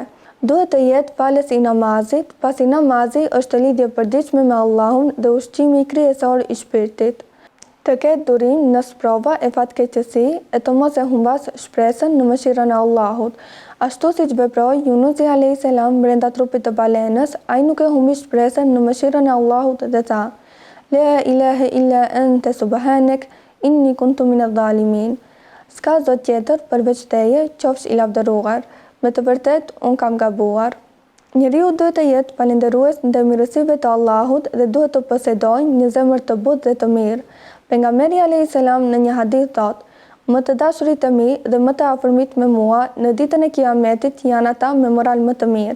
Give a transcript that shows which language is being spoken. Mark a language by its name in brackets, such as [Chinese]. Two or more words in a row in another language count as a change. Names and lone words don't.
[Albanian] Duhet të jetë falës I namazit, pasi namazi është lidhje përditshme me Allahun dhe ushqimi kryesor I shpirtit. Të ketë durim në sprova e fatkeqësi e të mos e humbas shpresën në mëshirën e Allahut. Ashtu siç veproi Yunusi [Arabic] عليه السلام [Albanian] brenda trupit të balenës, ai nuk e humbi shpresën në mëshirën e Allahut dhe tha: [Arabic] لا إله إلا أنت سبحانك إني كنت من الظالمين. [Albanian] S'ka zot tjetër përveç teje, qofsh I lavdëruar. Me të vërtet, unë kam gabuar. Njeriu duhet të jetë falënderues ndaj mirësive të Allahut dhe duhet të posedojë një zemër të butë dhe të mirë. Pejgamberi [Arabic] عليه السلام [Albanian] në një hadith thot: Më të dashurit e mi dhe më të afërmit me mua në ditën e Kiametit janë ata me moral më të mirë.